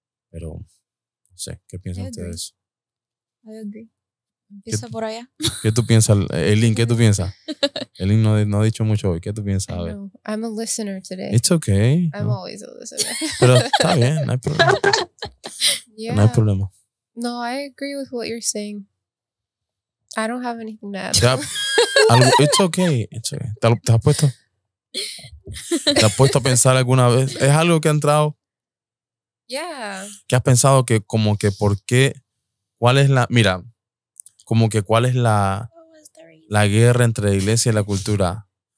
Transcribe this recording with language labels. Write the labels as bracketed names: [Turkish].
[Spanish] Pero no sé, ¿qué piensan [English] I agree. [Spanish] ustedes? [English] I agree. [Spanish] Empieza por allá. ¿Qué tú piensas, Elin? ¿Qué tú piensas? Elin no ha dicho mucho hoy. ¿Qué tú piensas? [English] I [Spanish] A ver. [English] know. I'm a listener today. It's okay. I'm [Spanish] ¿no? [English] always a listener. [Spanish] Pero está bien, no hay problema. [English] Yeah. [Spanish] No hay problema. [English] No, I agree with what you're saying. I don't have anything to add. Ya, it's okay. It's okay. [Spanish] ¿Te has puesto? ¿Te has puesto a pensar alguna vez? ¿Es algo que ha entrado? [English] Yeah. [Spanish] ¿Qué has pensado que como que por qué? ¿Cuál es la... Mira, como que cuál es la guerra entre la iglesia y la cultura?